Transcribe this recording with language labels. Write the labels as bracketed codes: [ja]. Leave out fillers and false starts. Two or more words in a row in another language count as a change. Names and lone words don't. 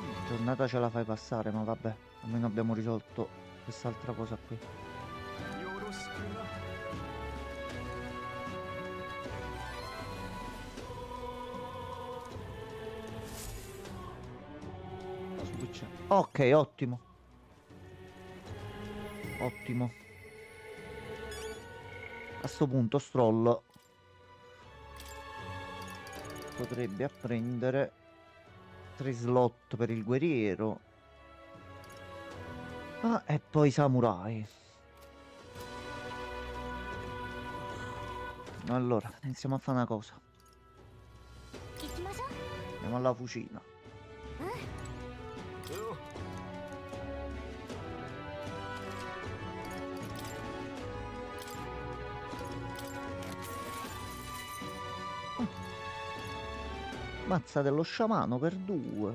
[it] giornata ce la fai passare, ma vabbè, almeno abbiamo risolto quest'altra cosa qui. [ja] よろしくな。 [it] Switch. Ok, ottimo. Ottimo. A sto punto Stroll potrebbe apprendere 3 slot per il guerriero. Ah, e poi samurai. Allora, iniziamo a fare una cosa. [ja] 行きましょう [it] Andiamo alla fucina. [ja] よ [it] Mazza dello sciamano per 2.